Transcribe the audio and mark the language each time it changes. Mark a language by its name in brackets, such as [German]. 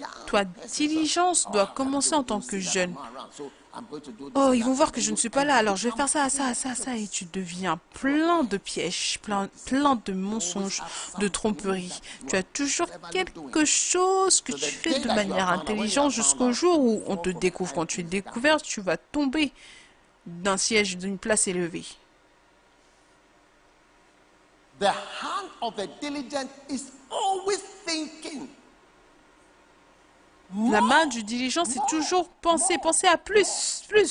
[French] Ta diligence doit commencer en tant que jeune. Oh, ils vont voir que je ne suis pas là, alors je vais faire ça, et tu deviens plein de pièges, plein de mensonges, de tromperies. Tu as toujours quelque chose que tu fais de manière intelligente jusqu'au jour où on te découvre. Quand tu es découvert, tu vas tomber d'un siège, d'une place élevée. [English] The hand of a diligent is always thinking. [French] La main du diligent, c'est toujours penser à plus.